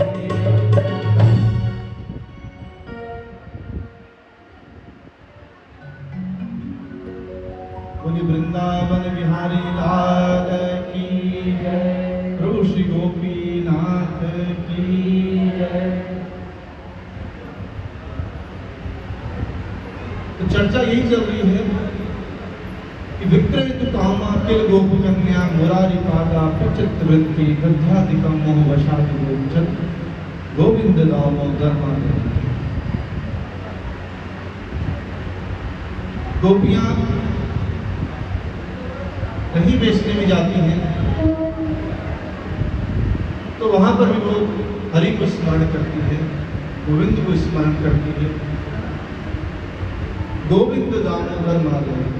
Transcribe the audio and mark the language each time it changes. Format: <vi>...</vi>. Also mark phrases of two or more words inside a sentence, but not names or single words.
<hi>वृंदावन बिहारी लाल की जय, प्रभु श्री गोपीनाथ की जय। तो चर्चा यही चल रही है कि</hi> <sa>विक्रय कामा किल गोप कन्या मुरारी पादा प्रचित वृत्ति गद्याधिकम मोह वशादि गोविंद दामोदर।</sa> <hi>गोपियां कहीं बेचने में जाती हैं तो वहां पर भी वो हरि को स्मरण करती है, गोविंद को स्मरण करती है। गोविंद दामोदर माधव।</hi>